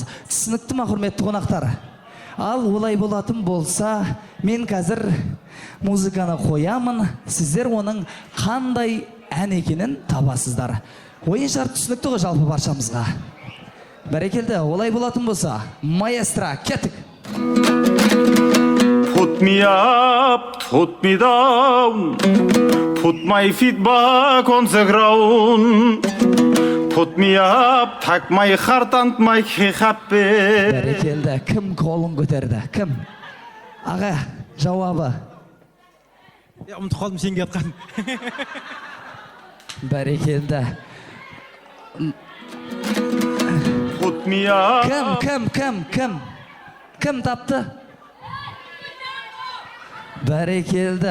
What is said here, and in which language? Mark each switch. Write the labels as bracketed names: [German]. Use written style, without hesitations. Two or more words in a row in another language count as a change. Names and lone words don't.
[Kazakh] Түсінікті ма, құрметті қонақтар? Ал олай болатын болса, мен қазір музыканы қоямын, сіздер оның қандай ән екенін табасыздар. Ойын шарт түсінікті ғой жалпы баршамызға. Бәрекелді, олай болатын болса, маэстро, кеттік. [English] Put me up, put me down, put my feet back on the ground. Put me up, take my heart and make me happy. [Kazakh] Бәрекелді, кім қолын көтерді? Кім? Аға, жауабы. Ұмытып қалдым сенге атқан. Бәрекелді. [English] Put me up. [Kazakh] Кім тапты? Бәрекелді.